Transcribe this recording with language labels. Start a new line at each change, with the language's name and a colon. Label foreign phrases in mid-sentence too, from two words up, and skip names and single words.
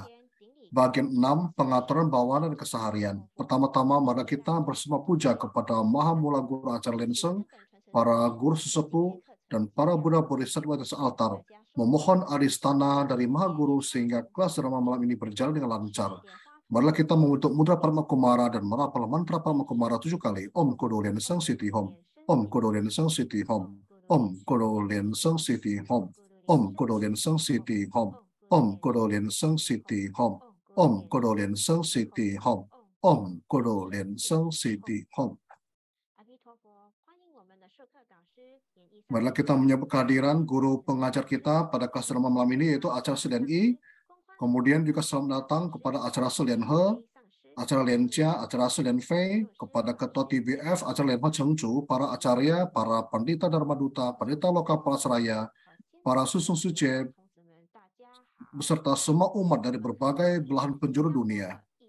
Indonesian: Bagian 6, pengaturan bawahan dan keseharian. Pertama-tama, mari kita bersama puja kepada Maha Mula Guru Acara Lenseng, para guru sesepuh, dan para Buddha Bodhisattva di atas altar. Memohon adistana dari Maha Guru sehingga kelas Dharma malam ini berjalan dengan lancar. Marilah kita membentuk mudra Parama Kumara dan merapal mantra Parama Kumara 7 kali.
Sanskrit: Om Kodo Lenseng Siti Hom. Om Kodo Lenseng Siti Hom. Om Kodo Lenseng Siti Hom. Om Kodo Lenseng Siti Hom. Om Kodo Lenseng Siti Hom. Om Kodo Lenseng Siti Hom. Om Kodo Lenseng Siti Hom.
Indonesian: Marilah kita menyambut kehadiran guru pengajar kita pada kelas Dharma malam ini, yaitu acara SLNI. Kemudian juga selamat datang kepada acara SLNH, acara Lencia, acara SLNV, kepada ketua TBF, acara Lenha Chengcu, para acarya, para pandita Dharma Duta, pandita lokal Palasaraya, para susung suce, beserta semua umat dari berbagai belahan penjuru dunia.